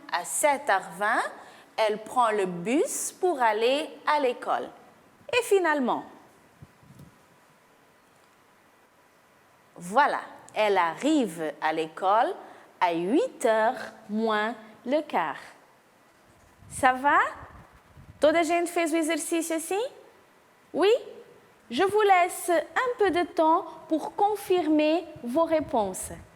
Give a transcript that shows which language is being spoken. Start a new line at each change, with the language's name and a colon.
French: À 7h20, elle prend le bus pour aller à l'école. Et finalement, voilà, elle arrive à l'école à 8h moins le quart. Ça va?
Portuguese: Toda a gente fez o exercício assim?
French: Oui? Je vous laisse un peu de temps pour confirmer vos réponses.